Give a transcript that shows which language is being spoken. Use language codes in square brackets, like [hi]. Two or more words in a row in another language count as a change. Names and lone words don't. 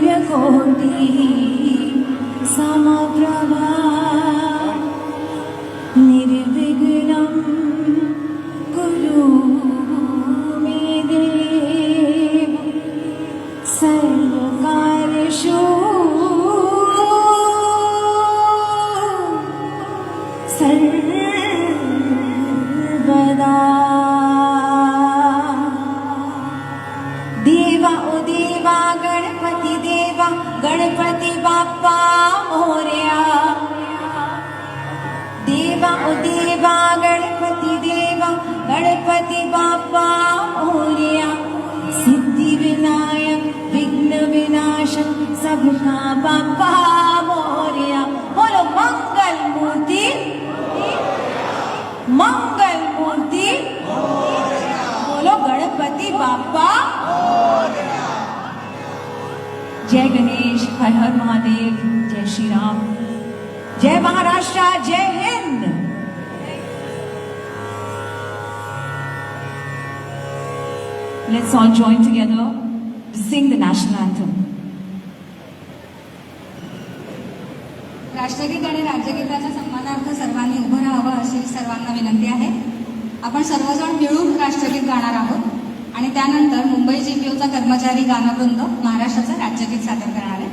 [sa] कोटी समप्रभा निर्विघ्नं कुरु मे देव सर्वकार्येषु सर्वदा। [mr] देवा ओ देवा गणपती देवा गणपती बाप्पा मोरया। देवा ओ देवा गणपती देवा गणपती बाप्पा मोरया। [hi] सिद्धि विनायक विघ्न विनाशक सबका बाप्पा मोरया। बोलो मंगल मूर्ति मंगल मूर्ति बोलो गणपति बाप्पा। [mr] जय गणेश, हर हर महादेव, जय श्री राम, जय महाराष्ट्र, जय हिंद। [en] Let's all join together to sing the national anthem. [mr] राष्ट्रगीत आणि राज्यगीताच्या सन्मानार्थ सर्वांनी उभं राहावं अशी सर्वांना विनंती आहे. आपण सर्वजण मिळून राष्ट्रगीत गाणार आहोत आणि त्यानंतर मुंबई GPOचा कर्मचारी गानवृंद महाराष्ट्राचं राज्यगीत सादर करणार आहे.